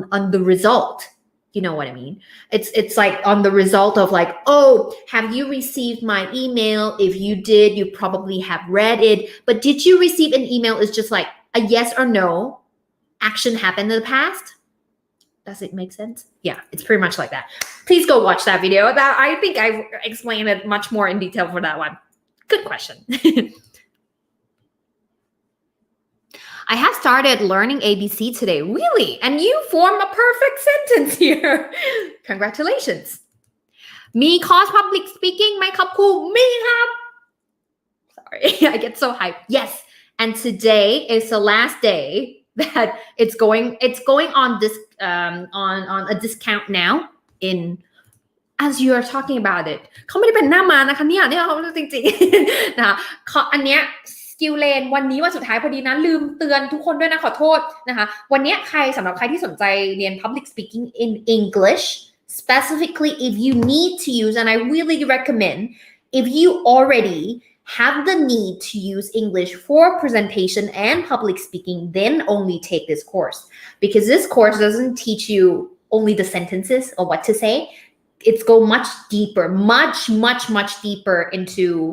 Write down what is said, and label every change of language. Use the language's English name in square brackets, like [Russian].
[English] the result you know what I mean it's like on the result of like oh have you received my email if you did you probably have read it but did you receive an email is just like a yes or no action happened in the past does it make sense yeah it's pretty much like that please go watch that video that I think I explained it much more in detail for that one good question I have started learning ABC today. Really? And you form a perfect sentence here. Congratulations. [Thai] มีคอร์ส public speaking ไหมครับครูมีครับ [English] Sorry, I get so hyped. Yes. And today is the last day that it's going on this on a discount now in as you are talking about it [Thai] เขาไม่ได้เป็นหน้ามานะคะเนี่ยเขาจริงๆนะคะ อันเนี้ยSkillLane วันนี้วันสุดท้ายพอดีนะลืมเตือนทุกคนด้วยนะขอโทษนะคะวันนี้สำหรับใครที่สนใจเรียน [English] Public Speaking in English specifically if you need to use and I really recommend if you already have the need to use English for presentation and public speaking then only take this course because this course doesn't teach you only the sentences or what to say it's go much deeper much deeper into